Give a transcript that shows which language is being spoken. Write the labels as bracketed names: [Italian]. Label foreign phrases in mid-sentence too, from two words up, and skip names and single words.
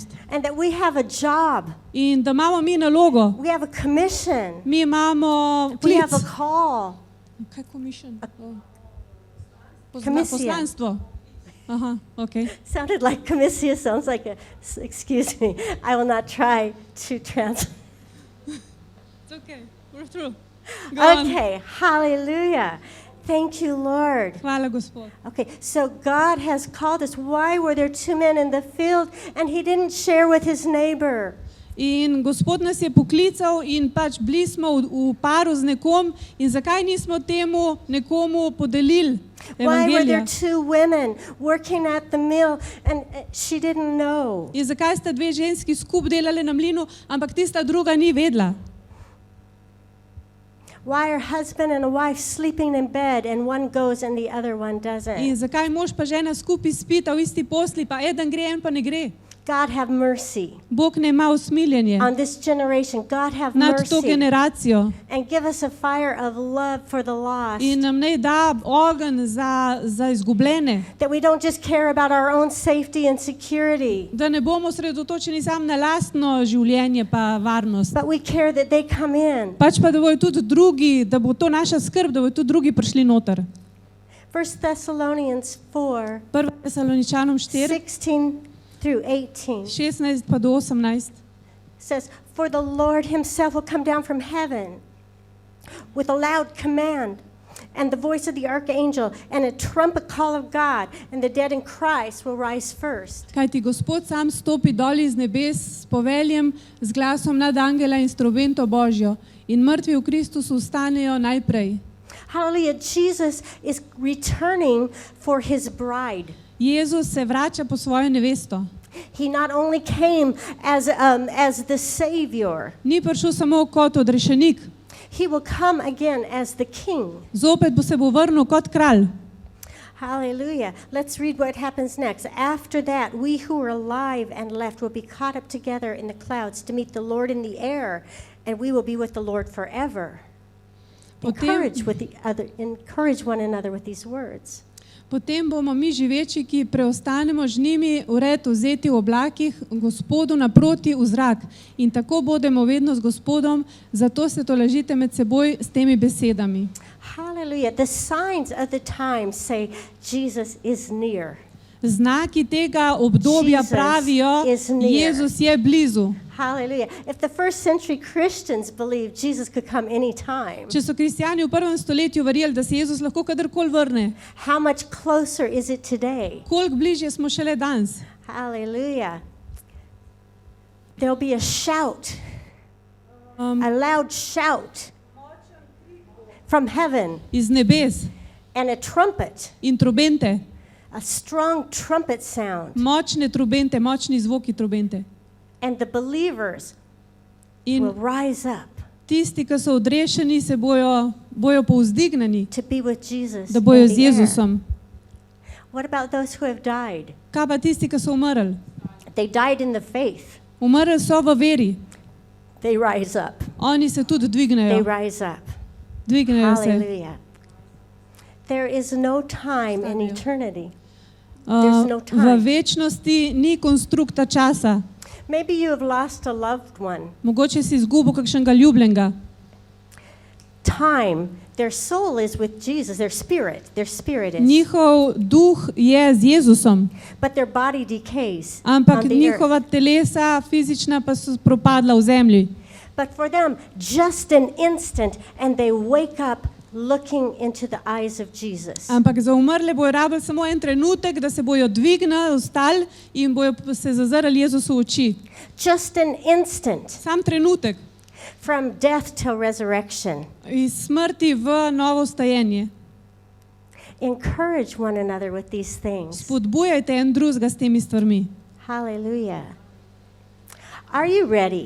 [English] And that we have a job. [Slovenian] In da imamo mi nalogo. [English] We have a commission. [Slovenian] Mi imamo [English] We [Slovenian] klic. [English] have a call. [Slovenian] Kaj commission? [English] Commission. [Slovenian] Poslanstvo. Aha, okay. [English] Sounded like commission. Sounds like a, excuse me, I will not try to translate. It's okay. We're through. Go on. Okay, hallelujah. Thank you, Lord. [Slovenian] Hvala, Gospod. [English] Okay, so God has called us. Why were there two men in the field and he didn't share with his neighbor? [Slovenian] In Gospod nas je poklical in pač bili smo v paru z nekom in zakaj nismo temu nekomu podelili [English] Why were there [Slovenian] evangelija? [English] two women working at the mill and she didn't know? [Slovenian] In zakaj sta dve ženski skupaj delali na mlinu, ampak tista druga ni vedela? [English] Why are husband and a wife sleeping in bed and one goes and the other one [Slovenian] In [English] doesn't? [Slovenian] zakaj mož pa žena skupaj spita v isti posli, pa eden gre, en pa ne gre? [English] God have mercy [Slovenian] Bog ne ima usmiljenje [English] on this generation. God have [Slovenian] nad to [English] mercy [Slovenian] generacijo [English] and give us a fire of love for the lost. [Slovenian] in nam naj da ogenj za izgubljene. [English] That we don't just care about our own safety and security, [Slovenian] Da ne bomo sredotočeni samo na lastno življenje pa varnost. [English] but we care that they come in. [Slovenian] Pač pa da bojo tudi drugi, da bo to naša skrb, da bojo tudi drugi prišli noter. [English] 1 Thessalonians 4, [Slovenian] 1. Tesaloničanom 4, [English] 16 through 18 [Slovenian] 16 pa do 18. [English] says, For the Lord himself will come down from heaven with a loud command and the voice of the archangel and a trumpet call of God, and the dead in Christ will rise first. [Slovenian] Kajti Gospod sam stopi dol iz nebes s poveljem, z glasom nad angela in s trobento Božjo in mrtvi v Kristusu vstanejo najprej. [English] Hallelujah. Jesus is returning for his bride. [Slovenian] Jezus se vrača po svojo nevesto. [English] He not only came as the Savior, [Slovenian] Ni prišel samo kot odrešenik, [English] he will come again as the King. [Slovenian] zopet bo se bo vrnil kot kralj. [English] Hallelujah. Let's read what happens next. After that, we who are alive and left will be caught up together in the clouds to meet the Lord in the air, and we will be with the Lord forever. Encourage one another with these words. [Slovenian] Potem bomo mi živeči, ki preostanemo z njimi, vred vzeti v oblakih, Gospodu naproti v zrak. In tako bodemo vedno z Gospodom, zato se tolažite med seboj s temi besedami. [English] Hallelujah. The signs of the times say Jesus is near. [Slovenian] Znaki tega obdobja [English] Jesus [Slovenian] pravijo, [English] is near. [Slovenian] Jezus je blizu. [English] Hallelujah. If the first century Christians believed Jesus could come anytime, [Slovenian] Če so kristjani v 1. stoletju verjeli, da se Jezus lahko kadarkoli vrne, [English] how much closer is it today? [Slovenian] koliko bližje smo šele danes? [English] Hallelujah. There'll be a shout, a loud shout from heaven, [Slovenian] Iz nebes [English] and a trumpet, [Slovenian] in trobente, [English] a strong trumpet sound. [Slovenian] močne trobente, močni zvoki trobente. [English] And the believers [Slovenian] In [English] will rise up [Slovenian] tisti, ki so odrešeni, se bojo povzdigneni, [English] to be with Jesus [Slovenian] da bojo [English] in [Slovenian] z [English] the air. [Slovenian] Jezusom. [English] What about those who have died? [Slovenian] Kaj pa tisti, ki so umrli? [English] They died in the faith. [Slovenian] Umrli so v veri. [English] They rise up. [Slovenian] Oni se tudi [English] They [Slovenian] dvignejo. [English] rise up. [Slovenian] Dvignejo se. [English] Hallelujah. There is no time in eternity. There's no [Slovenian] V [English] time. [Slovenian] večnosti ni konstrukta časa. [English] Maybe you have lost a loved one. [Slovenian] Mogoče si izgubil kakšnega ljubljenega. [English] Time, their soul is with Jesus, their spirit is. [Slovenian] Njihov duh je z Jezusom, [English] But their body decays [Slovenian] ampak [English] on the [Slovenian] njihova [English] earth. [Slovenian] telesa fizična pa so propadla v zemlji. [English] But for them, just an instant, and they wake up looking into the eyes of Jesus. [Slovenian] Ampak za umrle bojo rabili samo en trenutek, da se bojo dvignili, vstali in bojo se zazrli Jezusu v oči. [English] Just an instant [Slovenian] Sam trenutek [English] from death till resurrection. [Slovenian] iz smrti v novo vstajenje. [English] Encourage one another with these things. [Slovenian] Spodbujajte en drugega s temi stvarmi. [English] Hallelujah. Are you ready?